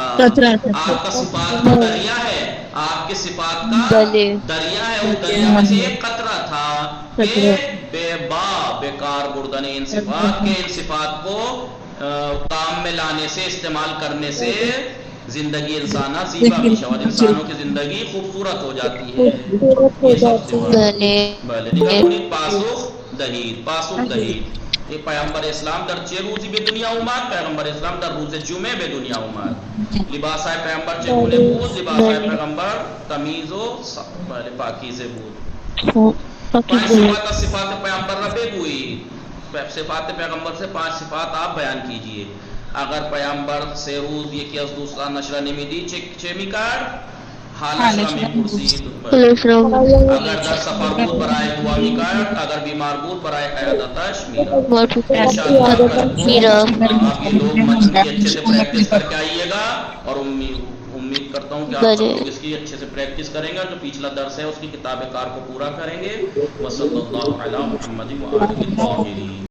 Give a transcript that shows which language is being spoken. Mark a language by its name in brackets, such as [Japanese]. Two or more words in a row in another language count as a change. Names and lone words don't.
[Urdu] آپ کا صفات کا دریا ہے، آپ کے صفات کا دریا ہے، اس دریا میں سے ایک قطرہ تھا کہ [Persian] بیکار بردن [Urdu] ان صفات کے، ان صفات کو کام میں لانے سے، استعمال کرنے سے [Persian] زندگی انسانہ زیبا بھی شود، [Urdu] انسانوں کی زندگی خوبصورت ہو جاتی ہے. یہ سب [Persian] پاسخ دهید. یہ پیغمبر اسلام در چه روزی به دنیا اومد؟ پیغمبر اسلام در روز جمعه به دنیا اومد. لباس پیغمبر چگونه بود؟ لباس پیغمبر تمیز و پاکیزه بود. 5 صفات پیغمبر را بگویید. [Urdu] صفات پیغمبر سے 5 صفات آپ بیان کیجئے. [Persian] اگر پیغمبر سے روز یکی از دوستان نشرا نمیدید، چه میکرد؟ حال اشرا می پرسید. اگر در سفر بود برای دعا میکرد، اگر بیمار بود برای عیادتش میرفت. [Urdu] آپ یہ لوگ مجموعی اچھے سے پریکٹس کر کے آئیے گا، اور امید کرتا ہوں کہ آپ لوگ اس کی اچھے سے پریکٹس کریں گے. جو پچھلا درس ہے اس کی کتاب کار کو پورا کریں گے. [Arabic] وصلی اللہ علی محمد و آلہ الطاہرین.